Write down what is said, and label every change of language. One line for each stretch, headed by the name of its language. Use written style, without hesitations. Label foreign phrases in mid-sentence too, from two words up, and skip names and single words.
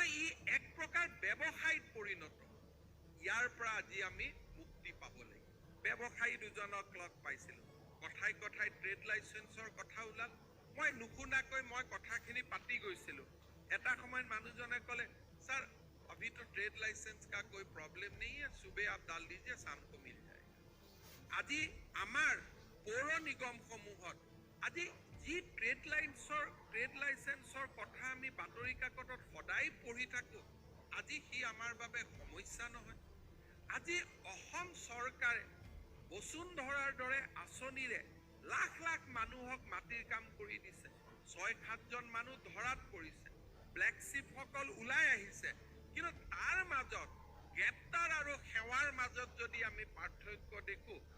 Assamese: ই এক প্ৰকাৰ ব্যৱসায়ত পৰিণত ইয়াৰ পৰা আজি আমি মুক্তি পাব লাগিব ব্যৱসায়ী দুজনক লগ পাইছিলো কথাই কথাই
English: trade licence
Assamese: কথা ওলাল মই নুশুনাকৈ মই কথাখিনি পাতি গৈছিলো এটা সময়ত মানুহজনে ক'লে স্যার
Hindi: अभी तो ट्रेड लाइसेंस का कोई प्रॉब्लम नहीं है सुबह आप डाल दीजिए शाम को मिल जाएगा
Assamese: আজি আমাৰ পৌৰ নিগম সমূহত আজি যি ট্ৰেড লাইসেন্সৰ কথা আমি বাতৰি কাকতত সদায় পঢ়ি থাকো আজি সি আমাৰ বাবে সমস্যা নহয় আজি অসম চৰকাৰে বসুন্ধৰাৰ দৰে আঁচনিৰে লাখ লাখ মানুহক মাটিৰ কাম কৰি দিছে 6-7 জন মানুহ ধৰাত পৰিছে
English: black sheep
Assamese: ওলাই আহিছে কিন্তু তাৰ মাজত গ্ৰেপ্তাৰ আৰু সেৱাৰ মাজত যদি আমি পাৰ্থক্য দেখো